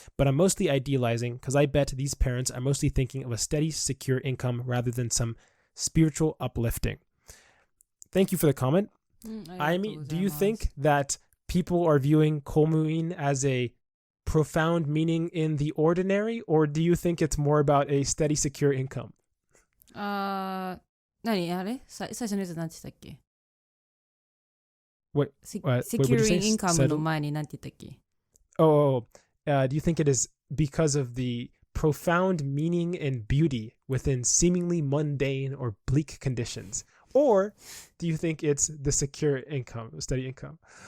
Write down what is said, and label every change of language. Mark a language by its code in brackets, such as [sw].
[en] But I'm mostly idealizing, because I bet these parents are mostly thinking of a steady, secure income rather than some spiritual uplifting. Thank you for the comment. Ayumi, do you think that people are viewing komuin as a profound meaning in the ordinary, or do you think it's more about a steady, secure income? [ja] 何あれ最初のやつ何て言ったっけ？ [en] Securing income [ja] の前に何て言ったっけ？ [en] do you think it is because of the profound meaning and beauty within seemingly mundane or bleak conditions? Or do you think it's the secure income, steady income?